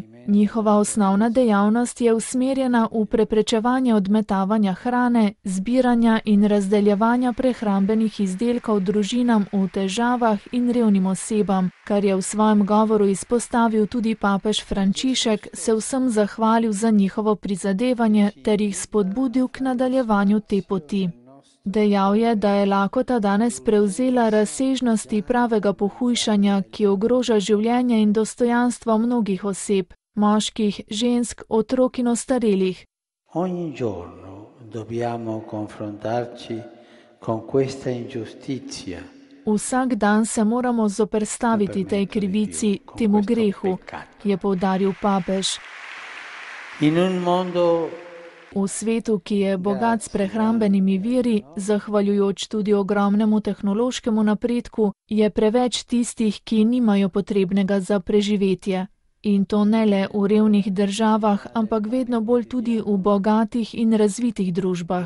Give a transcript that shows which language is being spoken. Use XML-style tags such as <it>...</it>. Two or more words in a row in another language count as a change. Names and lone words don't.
<sl>Njihova osnovna dejavnost je usmerjena v preprečevanje odmetavanja hrane, zbiranja in razdeljevanja prehrambenih izdelkov družinam v težavah in revnim osebam, kar je v svojem govoru izpostavil tudi papež Frančišek, se vsem zahvalil za njihovo prizadevanje ter jih spodbudil k nadaljevanju te poti. Dejal je, da je lakota danes prevzela razsežnosti pravega pohujšanja, ki ogroža življenje in dostojanstvo mnogih oseb, moških, žensk, otrok in ostarelih.</sl> <it>Ogni giorno dobbiamo confrontarci con questa ingiustizia.</it> <sl>Vsak dan se moramo zoperstaviti tej krivici, temu grehu, je poudaril papež.</sl> <it>In un mondo</it> <sl>V svetu, ki je bogat s prehrambenimi viri, zahvaljujoč tudi ogromnemu tehnološkemu napredku, je preveč tistih, ki nimajo potrebnega za preživetje. In to ne le v revnih državah, ampak vedno bolj tudi v bogatih in razvitih družbah.</sl>